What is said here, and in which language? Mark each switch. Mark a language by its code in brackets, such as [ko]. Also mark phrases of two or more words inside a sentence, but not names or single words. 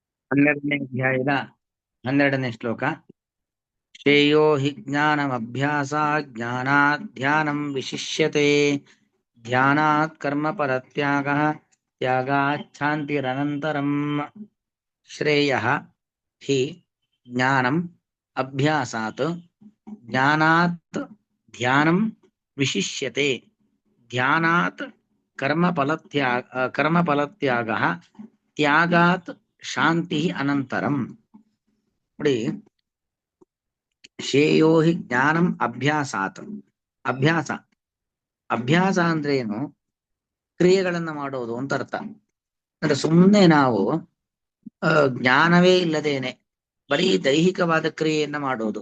[kn] ಹನ್ನೆರಡನೇ ಅಧ್ಯಾಯದ 12ನೇ ಶ್ಲೋಕ. [sa] ಶ್ರೇಯೋ ಹಿ ಜ್ಞಾನಮಭ್ಯಾಸ ಜ್ಞಾನಾತ್ ಧ್ಯಾನಂ ವಿಶಿಷ್ಯತೆ ಧ್ಯಾನಾತ್ ಕರ್ಮ ಪರತ್ಯಾಗ ತ್ಯಾಗಾತ್ ಶಾಂತಿರನಂತರಂ. ಶ್ರೇಯಃ ಹಿ ಜ್ಞಾನಂ ಅಭ್ಯಾಸಾತ್ ಜ್ಞಾನಾತ್ ಧ್ಯಾನಂ ವಿಶಿಷ್ಯತೆ ಧ್ಯಾನಾತ್ ಕರ್ಮಫಲತ್ಯಾಗ ತ್ಯಾಗಾತ್ ಶಾಂತಿ ಅನಂತರಂ. ನೋಡಿ, ಶ್ರೇಯೋ ಹಿ ಜ್ಞಾನಂ ಅಭ್ಯಾಸಾತ್. [kn] ಅಭ್ಯಾಸ ಅಭ್ಯಾಸ ಅಂದ್ರೆ ಏನು? ಕ್ರಿಯೆಗಳನ್ನ ಮಾಡೋದು ಅಂತ ಅರ್ಥ. ಅಂದ್ರೆ ಸುಮ್ಮನೆ ನಾವು ಜ್ಞಾನವೇ ಇಲ್ಲದೇನೆ ಬರೀ ದೈಹಿಕವಾದ ಕ್ರಿಯೆಯನ್ನ ಮಾಡೋದು.